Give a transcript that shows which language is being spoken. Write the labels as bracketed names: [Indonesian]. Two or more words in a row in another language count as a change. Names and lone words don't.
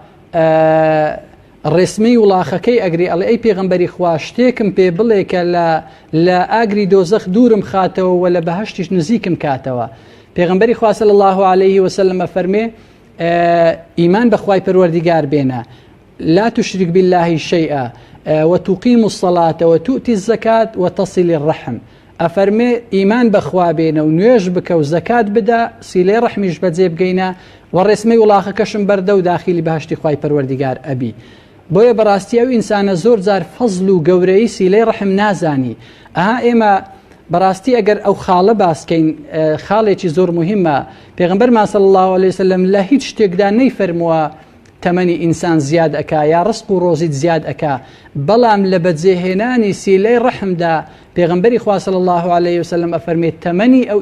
[Central Kurdish] ڕێسمەی وڵاخەکەی ئەگری ئەڵێ ئەی پێغەمبەری خوا شتێکم پێ بڵێ کە لە ئاگری دۆزەخ دوورم خاتەوە و لە بەهەشتیش نزیکم کاتەوە پێغەمبەری خوا [Arabic] صلی الله عليه وسلم [Central Kurdish] ئەفەرمێ ئیمان بەخوای پەروەردیگار بێنە [Arabic] لا تشرك بالله شيئا وتقيم الصلاة وتؤتي الزكاة وتصل الرحم [Central Kurdish] ئەفەرمێ ئیمان بەخوا بێنە و نوێژ بکە و زەکات بدە سیلەی ڕەحمیش بەجێ بگەینە و ڕێسمەی وڵاخەکەشم بەردە و داخلی بەهەشتی خوای پەروەردیگار ئەبی بۆیە بەڕاستی ئەو ئینسانە زۆر جار فەزل و گەورەی سیلەی ڕەحم نازانی ئەها ئێمە بەڕاستی ئەگەر ئەو خاڵە باسکەین خاڵێکی زۆر مهمە پێغەمبەرمان [Arabic] صلی الله عليه وسلم [Central Kurdish] لە هیچ شتێکدا نەیفەرمووە تەمەنی ئینسان زیاد ئەکا یا ڕزق و ڕۆزیت زیاد ئەکا بەڵام لە بەجێهێنانی سیلەی ڕەحمدا پێغەمبەری خوا [Arabic] صلی الله عليه وسلم [Central Kurdish] ئەفەرمێت تەمەنی ئەو